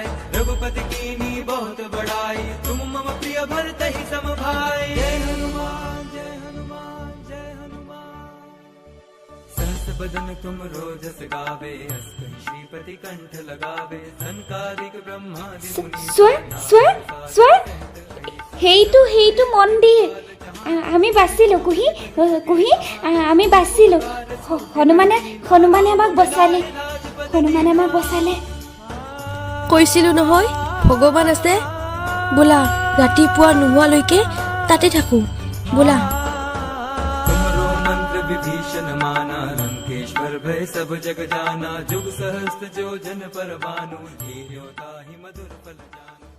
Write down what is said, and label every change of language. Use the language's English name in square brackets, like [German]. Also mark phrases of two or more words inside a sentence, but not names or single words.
[Awadhi] रघुपति कीन्ही बहुत बड़ाई, तुम मम प्रिय भरतहि सम भाई। जय हनुमान जय हनुमान जय हनुमान। सहस बदन तुम रोजस गावे, हस कहि श्रीपति कंठ लगावे। सनकादिक ब्रह्मादि मुनि, [Assamese] স্বৰ সেইটো মন্দিৰ। আমি বাচিলোঁ কুহি কুহি আমি বাচিলোঁ। হনুমানে আমাক বচালে, হনুমানে আমাক বচালে। কৈছিলোঁ নহয় ভগৱান আছে। বোলা ৰাতিপুৱা নোহোৱালৈকে তাতে থাকোঁ বোলা। [Awadhi] तुमरो मंत्र विभीषण माना, लंकेश्वर भय सब जग जाना। जुग सहस्त्र जो जन पर भानु, लील्योता ही मधुर फल जाना।